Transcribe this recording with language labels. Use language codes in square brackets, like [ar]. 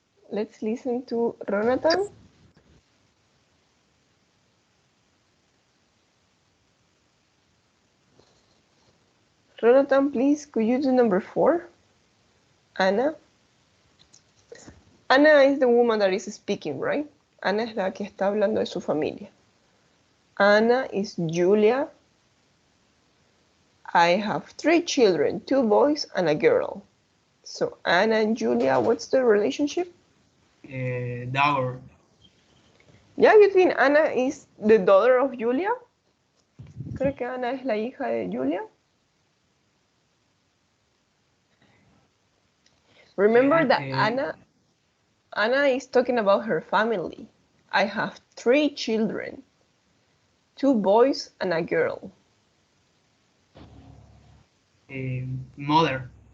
[en] Let's listen to Jonathan. Jonathan, please, could you do number 4? Anna? Anna is the woman that is speaking, right? [es] Ana es la que está hablando de su familia. [en] Anna is Julia. I have 3 children, 2 boys and a girl. So Anna and Julia, what's the relationship? Daughter. Yeah, you think Anna is the daughter of Julia? [es] ¿Cree que Ana es la hija de Julia? [en] Remember that Anna is talking about her family. I have 3 children, 2 boys and a girl. Mother.